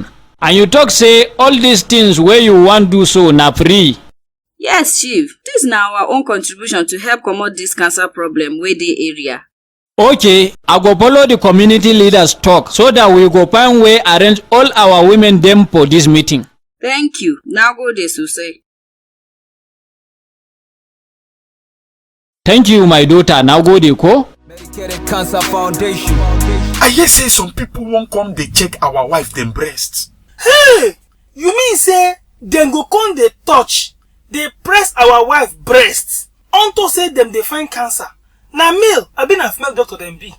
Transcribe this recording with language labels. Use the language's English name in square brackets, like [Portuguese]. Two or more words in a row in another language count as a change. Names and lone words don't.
[Nigerian Pidgin] And you talk say all these things where you want do so na free. Yes chief, this na our own contribution to help comot this cancer problem wey dey area. Okay, I go follow the community leaders talk so that we go find way arrange all our women them for this meeting. Thank you. [Hausa] Na gode sosai. [Nigerian Pidgin] Thank you my daughter, [Hausa] na gode ko? [Nigerian Pidgin] Medicated Cancer Foundation. I hear say some people won't come they check our wife them breasts. Hey! You mean say dem go come dey touch, dey press our wife breasts unto say dem dey find cancer? Na male abi na female doctor dem be?